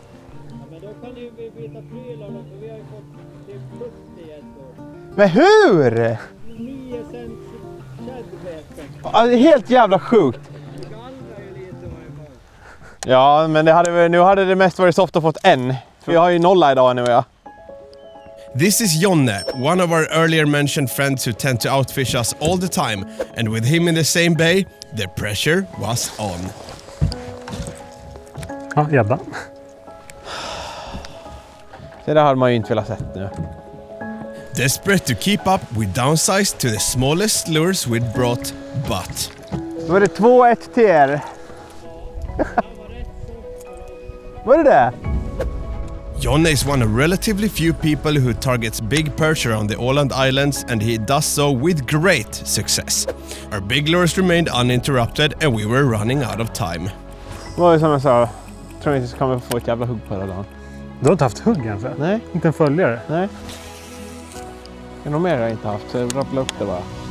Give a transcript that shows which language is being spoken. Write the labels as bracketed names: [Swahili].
[Swedish] Ja, men då kan ni byta prylar då, för vi har ju fått typ 70 gäddor. Men hur? 9 cents shadbeten. Ja, det är helt jävla sjukt. Det gallrar ju lite varje gång. Ja, men nu hade det mest varit soft att fått en. För vi har ju nolla idag nu, ja. [English] This is Jonne, one of our earlier mentioned friends who tend to outfish us all the time, and with him in the same bay, the pressure was on. [Swedish] Ja, gädda. Det där hade man ju inte velat sett nu. [English] Desperate to keep up, we downsized to the smallest lures we'd brought, but... [Swedish] Då är det 2-1 till er. Vad är det? [English] Jonne is one of relatively few people who targets big perch around the Åland Islands, and he does so with great success. Our big lures remained uninterrupted and we were running out of time. [Swedish] Det var ju som jag sa, jag tror inte så kommer få ett jävla hugg på den dagen. Du har inte haft hugg ens? Nej. Inte en följare? Nej. Det är nog mer jag inte haft, så jag rapplar upp det bara.